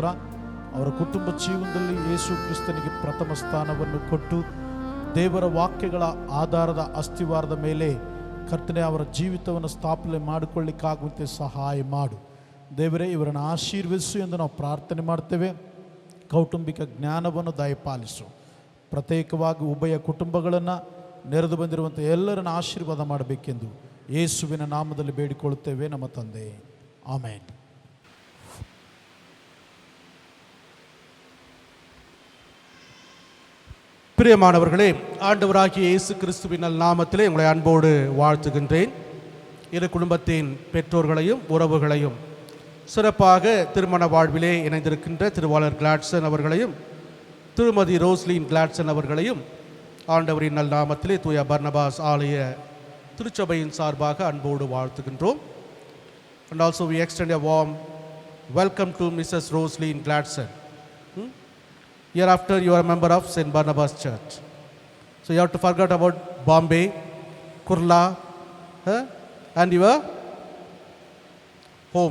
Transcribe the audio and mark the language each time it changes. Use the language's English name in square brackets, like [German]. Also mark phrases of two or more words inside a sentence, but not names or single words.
[Kannada] ಅವರ ಕುಟುಂಬ ಜೀವನದಲ್ಲಿ ಯೇಸು ಕ್ರಿಸ್ತನಿಗೆ ಪ್ರಥಮ ಸ್ಥಾನವನ್ನು ಕೊಟ್ಟು ದೇವರ ವಾಕ್ಯಗಳ ಆಧಾರದ ಅಸ್ತಿವಾರದ ಮೇಲೆ ಕರ್ತನೆ ಅವರ ಜೀವಿತವನ್ನು ಸ್ಥಾಪನೆ ಮಾಡಿಕೊಳ್ಳಿಕ್ಕಾಗುವಂತೆ ಸಹಾಯ ಮಾಡು ದೇವರೇ. ಇವರನ್ನು ಆಶೀರ್ವದಿಸು ಎಂದು ನಾವು ಪ್ರಾರ್ಥನೆ ಮಾಡ್ತೇವೆ. ಕೌಟುಂಬಿಕ ಜ್ಞಾನವನ್ನು ದಯಪಾಲಿಸು. ಪ್ರತ್ಯೇಕವಾಗಿ ಉಭಯ ಕುಟುಂಬಗಳನ್ನು ನೆರೆದು ಬಂದಿರುವಂಥ ಎಲ್ಲರನ್ನು ಆಶೀರ್ವಾದ ಮಾಡಬೇಕೆಂದು ಯೇಸುವಿನ ನಾಮದಲ್ಲಿ ಬೇಡಿಕೊಳ್ಳುತ್ತೇವೆ ನಮ್ಮ ತಂದೆ, ಆಮೆನ್. [Tamil] பிரியமானவர்களே, ஆண்டவராகிய இயேசு கிறிஸ்துவின் நாமத்திலே உங்களை அன்போடு வாழ்த்துகின்றேன். இரு குடும்பத்தின் பெற்றோர்களையும் உறவுகளையும் சிறப்பாக திருமண வாழ்விலே இணைந்திருக்கின்ற திருவாளர் கிளாட்சன் அவர்களையும் திருமதி ரோஸ்லின் கிளாட்சன் அவர்களையும் ஆண்டவரின் நல் நாமத்திலே தூய பர்னபாஸ் ஆலய திருச்சபையின் சார்பாக அன்போடு வாழ்த்துகின்றோம். [English] And also we extend a warm welcome to Mrs. Roslyn Gladson. Hereafter you are a member of St. Barnabas Church. So you have to forget about Bombay, Kurla, and your home.